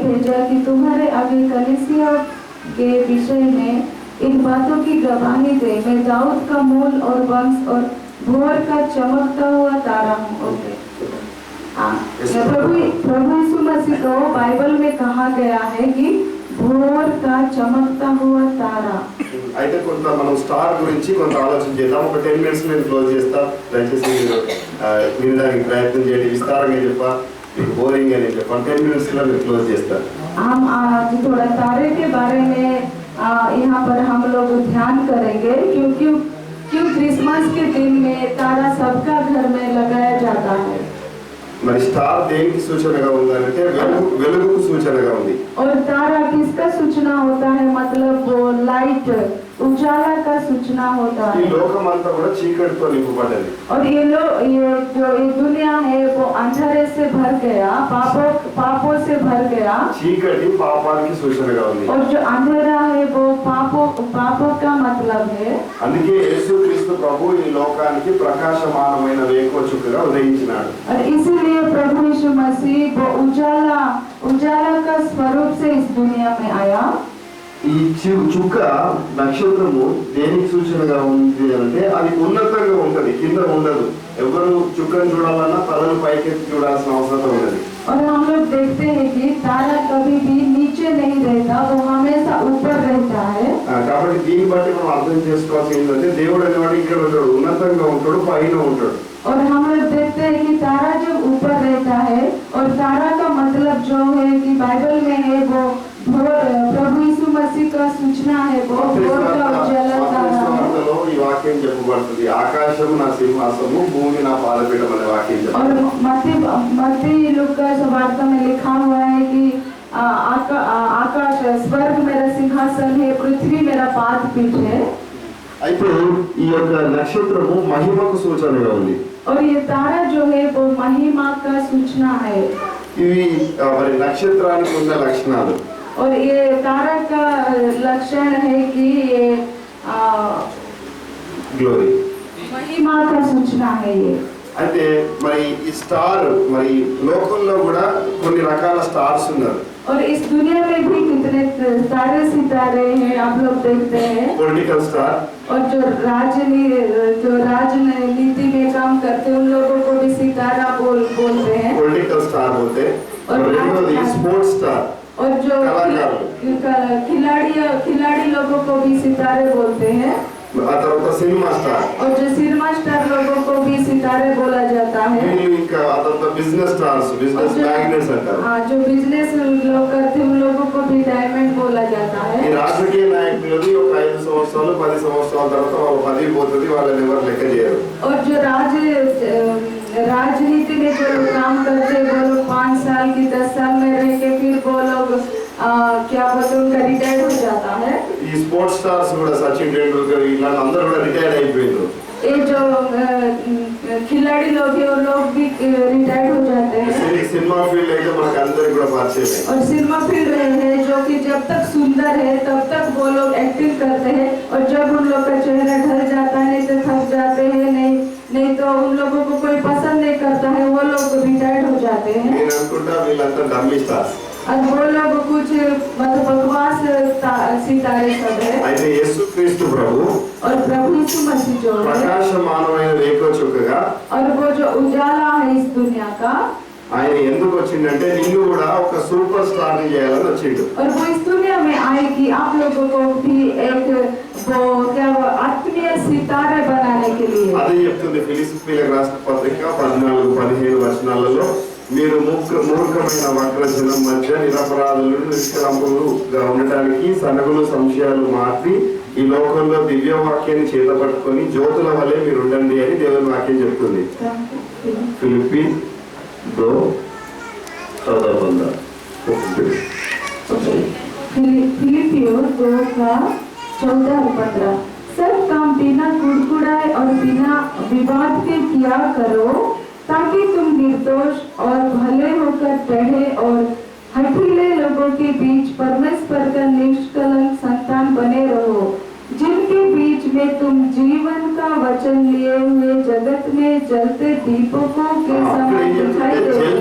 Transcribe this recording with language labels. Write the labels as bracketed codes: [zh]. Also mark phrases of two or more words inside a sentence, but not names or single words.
[hi] भेजा कि तुम्हारे आगे कलीसिया के विषय में इन बातों की गवाही दे। मैं दाऊद का मूल और वंश और भोर का चमकता हुआ तारा हूँ। ओके, प्रभु यीशु मसीह को बाइबल में कहा गया है कि भोर का चमकता हुआ तारा। [te] అయితే కొంత మనం స్టార్ గురించి కొంత ఆలోచన చేద్దాం. ఒక 10 minutes నేను క్లోజ్ చేస్తా. దయచేసి వినడానికి ప్రయత్నం చేయండి. విస్తారంగా చెప్పా, మీకు బోరింగ్ అని చెప్పా. 10 minutes లో నేను క్లోజ్ చేస్తాను. [hi] हम आज थोड़ा तारे के बारे में यहाँ पर हम लोग ध्यान करेंगे, क्यों क्रिसमस के दिन में तारा सबका घर में लगाया जाता है। [te] మరి స్టార్ దేనికి సూచనగా ఉందంటే వెలుగుకు సూచనగా ఉంది. [hi] और तारा किसका सूचना होता है? मतलब वो लाइट, उजाला का सूचना होता है। [te] ఈ లోకం అంతా కూడా చీకటితో నింపబడ్డది. [hi] और ये जो ये दुनिया है वो अंधेरे से भर गया, पापों से भर गया। [te] చీకటి పాపానికి సూచనగా ఉంది. [hi] और जो अंधेरा है वो पापों का मतलब है। [te] అందుకే యేసుక్రీస్తు ప్రభు ఈ లోకానికి ప్రకాశమానమైన వేకువ చుక్కగా ఉదయించినాడు. [hi] और इसीलिए प्रभु यीशु मसीह वो उजाला का स्वरूप से इस दुनिया में आया। [te] ఈ చుక్క నక్షత్రము దేనికి సూచనగా ఉంది అంటే అది ఉన్నతంగా ఉంటది, కింద ఉండదు. ఎవరు చుక్కను చూడాలన్నా తలను పైకెత్తి చూడాల్సిన అవసరం ఉన్నది. [hi] और हम लोग देखते हैं कि तारा कभी भी नीचे नहीं रहता, वो हमेशा ऊपर रहता है। [te] కాబట్టి దీన్ని బట్టి మనం అర్థం చేసుకోవాల్సింది ఏంటంటే దేవుడు అనేవాడు ఇక్కడ ఉంటాడు, ఉన్నతంగా ఉంటాడు, పైన ఉంటాడు. [hi] और हम लोग देखते हैं कि तारा जब ऊपर रहता है, और तारा का मतलब जो है कि बाइबल में है वो प्रभु यीशु मसीह का सूचना है, वो भोर का उजाला तारा है। [te] ఈ వాక్యం చెప్పబడుతుంది, ఆకాశము నా సింహాసనము, భూమి నా పాదపీఠం అనే వాక్యం చెప్పబడుతుంది. [hi] और मत्ती लूका सुवार्ता में लिखा हुआ है कि आकाश स्वर्ग मेरा सिंहासन है, पृथ्वी मेरा पादपीठ है। [te] అయితే ఈ యొక్క నక్షత్రము మహిమకు సూచనగా ఉంది. [hi] और ये तारा जो है वो महिमा का सूचना है। [te] ఇవి మరి నక్షత్రానికి ఉన్న లక్షణాలు. [hi] और ये तारा का लक्षण है कि ये గ్లోరీ, महिमा का सूचना है ये। [te] అయితే మరి ఈ స్టార్ మరి లోకంలో కూడా కొన్ని రకాల స్టార్స్ ఉన్నారు. [hi] और इस दुनिया में भी कितने सारे सितारे हैं, आप लोग देखते हैं। [en] political star, [hi] और जो राजनीति में काम करते हैं उन लोगों को भी सितारा बोलते हैं। [en] political star [hi] बोलते हैं। और [en] రెండోది sports star, [hi] और जो खिलाड़ी लोगों को भी सितारे बोलते हैं। [te] ఆ తర్వాత [en] cinema star, [hi] और जो [en] cinema star [hi] लोगों को भी सितारे बोला जाता है। [te] ఇంకా ఆ తర్వాత [en] business stars, business magnets [te] అంటారు. [hi] जो बिजनेस लोग करते हैं उन लोगों को भी डायमंड बोला जाता है। [te] ఈ రాజకీయ నాయకులది ఒక 5 సంవత్సరాలు 10 సంవత్సరాల తర్వాత వాళ్ళ పదవి పోతుంది, వాళ్ళని ఎవరు లెక్క చేయరు. [hi] और जो राजनीति में जो काम करते हैं वो लोग 5 साल की 10 साल में रह के फिर वो लोग क्या बोलते हैं, उनका रिटायर्ड हो जाता है। [te] ఈ [en] sports stars [te] కూడా సచిన్ టెండూల్కర్ ఇలా అందరూ కూడా రిటైర్డ్ అయిపోయారు. [hi] ये जो खिलाड़ी लोग हैं वो लोग भी रिटायर्ड हो जाते हैं। [en] cinema field [te] అయితే మనకు అందరికి కూడా పరిచయం. [hi] और [en] cinema field [hi] है जो कि जब तक सुंदर है तब तक वो लोग एक्टिंग करते हैं, और जब उन लोग का चेहरा ढल जाता है, नहीं तो थक जाते हैं, नहीं तो उन लोगों को कोई पसंद नहीं करता है, वो लोग रिटायर्ड हो जाते हैं। [te] నేను అనుకుంటా వీళ్ళంతా [en] dummy stars. [hi] और वो लोग कुछ मतलब बकवास सितारे सब है। [te] అయితే యేసుక్రీస్తు ప్రభు [hi] और प्रभु यीशु मसीह जो है, [te] ప్రకాశమానమైన వేకువ చుక్కగా, [hi] और वो जो उजाला है इस दुनिया का, [te] ఆయన ఎందుకు వచ్చిందంటే నిన్ను కూడా ఒక [en] super star [te] ని చేయాలని వచ్చిండు. [hi] और वो इस दुनिया में आए कि आप लोगों को भी एक वो आत्मीय सितारे बनाने के लिए। [te] అదే చెప్తుంది ఫిలిప్పీలకు రాసిన పత్రిక 14-15 వచనాలలో, మీరు మూర్ఖమైన వక్రజనం మధ్య నిరపరాధులు నిష్కలంపులుగా ఉండటానికి సనగులు సంశయాలు మార్చి ఈ లోకంలో దివ్య వాక్యాన్ని చేతపట్టుకొని జ్యోతుల వలె మీరు ఉండండి అని దేవుని వాక్యం చెప్తుంది. ఫిలిప్పీ 2:14. [hi] फिलिपियों 2:14-15। सब काम बिना कुड़कुड़ाए और बिना विवाद के किया करो, ताकि तुम निर्दोष और भले होकर टेढ़े और हठीले लोगों के बीच परमेश्वर का निष्कलंक संतान बने रहो, जिनके बीच में तुम जीवन का वचन लिए हुए जगत में जलते दीपकों के समान दिखाई देते हो।